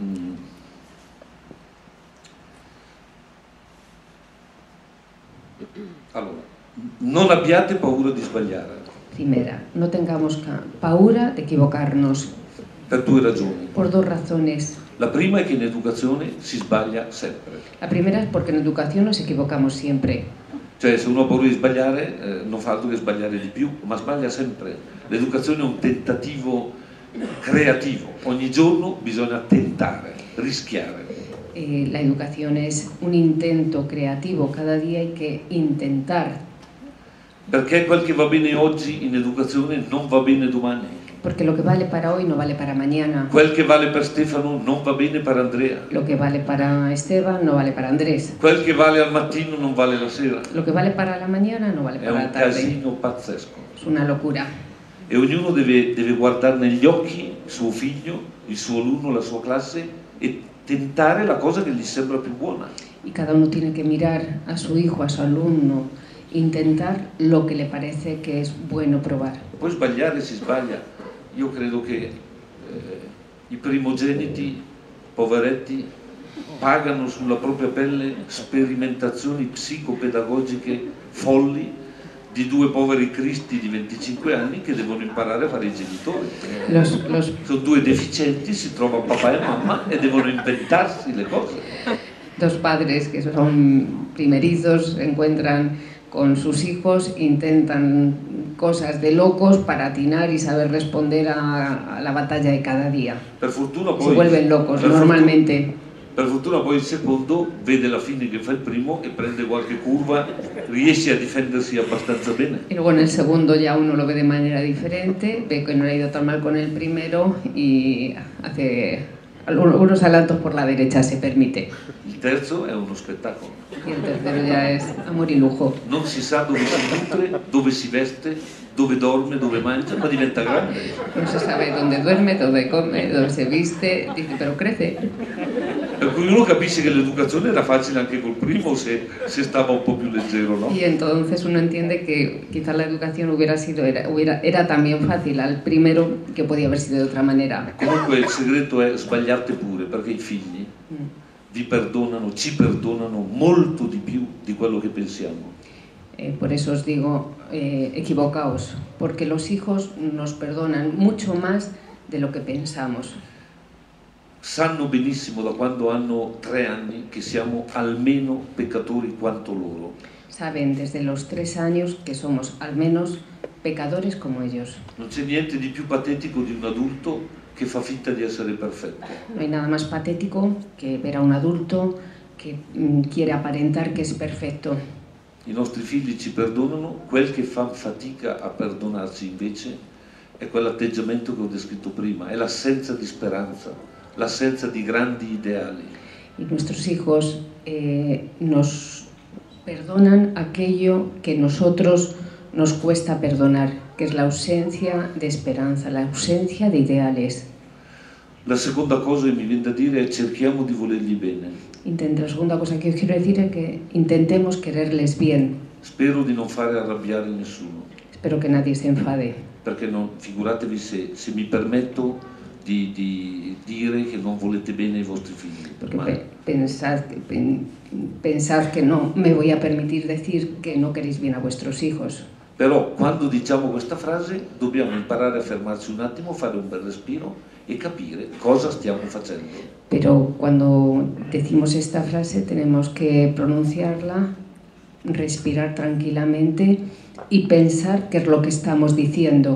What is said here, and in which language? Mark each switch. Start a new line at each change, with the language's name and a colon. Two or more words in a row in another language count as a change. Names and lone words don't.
Italian: Allora, non abbiate paura di sbagliare.
Spanish: Primera, no tengamos paura de equivocarnos.
Italian: Per due ragioni.
Spanish: Por dos razones.
Italian: La prima è che in educazione si sbaglia sempre.
Spanish: La primera es porque en educación nos equivocamos siempre.
Italian: Cioè, se uno ha paura di sbagliare, non fa altro che sbagliare di più, ma sbaglia sempre. L'educazione è un tentativo creativo. Ogni giorno bisogna tentare, rischiare.
Spanish: La educación es un intento creativo. Cada día hay que intentar.
Italian: Perché quel che va bene oggi in educazione non va bene domani.
Spanish: Porque lo que vale para hoy no vale para mañana.
Italian: Quel che vale per Stefano non va bene per Andrea.
Spanish: Lo que vale para Esteban no vale para Andrés.
Italian: Quel che vale al mattino non vale la sera.
Spanish: Lo que vale para la mañana no vale
Italian: È
Spanish: para
Italian: un
Spanish: la tarde.
Italian: casino pazzesco.
Spanish: Es una locura.
Italian: E ognuno deve guardare negli occhi suo figlio, il suo alunno, la sua classe e tentare la cosa che gli sembra più buona.
Spanish: Y cada uno tiene que mirar a su hijo, a su alumno, intentar lo que le parece que es bueno probar.
Italian: Poi sbagliare si sbaglia. Io credo che i primogeniti, poveretti, pagano sulla propria pelle sperimentazioni psicopedagogiche folli di due poveri cristi di 25 anni che devono imparare a fare i genitori. Sono due deficienti, si trovano papà e mamma e devono inventarsi le cose.
Spanish: Dos padres que son primerizos se encuentran con sus hijos, intentan cosas de locos para atinar y saber responder a la batalla de cada día.
Italian: Per fortuna poi,
Spanish: se vuelven locos normalmente.
Italian: Per fortuna poi il secondo vede la fine che fa il primo e prende qualche curva, riesce a difendersi abbastanza bene.
Spanish: Y luego en el segundo ya uno lo ve de manera diferente, ve que no le ha ido tan mal con el primero y hace algunos adelantos por la derecha, se permite.
Italian: Il terzo è uno spettacolo.
Spanish: Y el tercero ya es amor y lujo.
Italian: Non si sa dove si nutre, dove si veste, dove dorme, dove mangia, ma diventa grande.
Spanish: No se sabe dónde duerme, dónde come, dónde se viste, dice, pero crece.
Italian: Per cui uno capisce che l'educazione era facile anche col primo se stava un po' più leggero, no?
Spanish: Y entonces uno entiende que quizás la educación era también fácil al primero, que podía haber sido de otra manera.
Italian: Comunque il segreto è sbagliate pure, perché i figli vi perdonano, ci perdonano molto di più di quello che pensiamo.
Spanish: Por eso os digo, equivocaos, porque los hijos nos perdonan mucho más de lo que pensamos.
Italian: Sanno benissimo da quando hanno 3 anni che siamo almeno peccatori quanto loro.
Spanish: Saben desde los 3 años que somos al menos pecadores como ellos.
Italian: Non c'è niente di più patetico di un adulto che fa finta di essere perfetto.
Spanish: No hay nada más patético que ver a un adulto que quiere aparentar que es perfecto.
Italian: I nostri figli ci perdonano, quel che fa fatica a perdonarci invece è quell'atteggiamento che ho descritto prima, è l'assenza di speranza, l'assenza di grandi ideali.
Spanish: Y nuestros hijos nos perdonan aquello que nosotros nos cuesta perdonar, que es la ausencia de esperanza, la ausencia de ideales.
Italian: La seconda cosa che mi viene da dire è cerchiamo di volergli bene.
Spanish: La segunda cosa que yo quiero decir es que intentemos quererles bien.
Italian: Spero di non fare arrabbiare nessuno.
Spanish: Espero que nadie se enfade.
Italian: Perché figuratevi se mi permetto di dire che non volete bene ai vostri figli.
Spanish: Porque pensad que no me voy a permitir decir que no queréis bien a vuestros hijos.
Italian: Però quando diciamo questa frase dobbiamo imparare a fermarci un attimo, fare un bel respiro e capire cosa stiamo facendo.
Spanish: Pero cuando decimos esta frase tenemos que pronunciarla, respirar tranquilamente y pensar qué es lo que estamos diciendo.